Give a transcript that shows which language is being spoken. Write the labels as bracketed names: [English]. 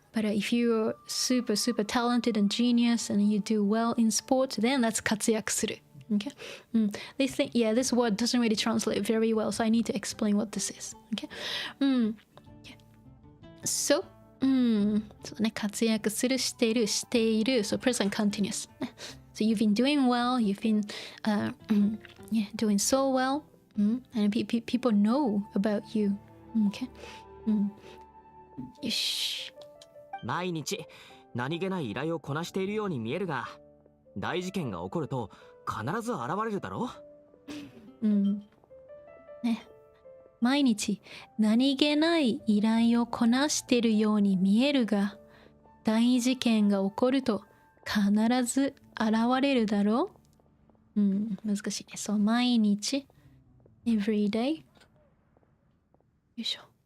[English] But if you're super talented and genius and you do well in sport, then that's 活躍する. Okay, they think, yeah, this word doesn't really translate very well, so I need to explain what this is. Okay, so そうね、活躍する、している、している so present continuous. So you've been doing well, you've been yeah, doing so well, and people know about you. [Japanese] Okay, よし。毎日何気ない依頼をこなしているように見えるが、大事件が起こると必ず現れるだろう。ね、毎日何気ない依頼をこなしているように見えるが、大事件が起こると必ず現れるだろう。難しいね。そう、毎日 every day。よいしょ。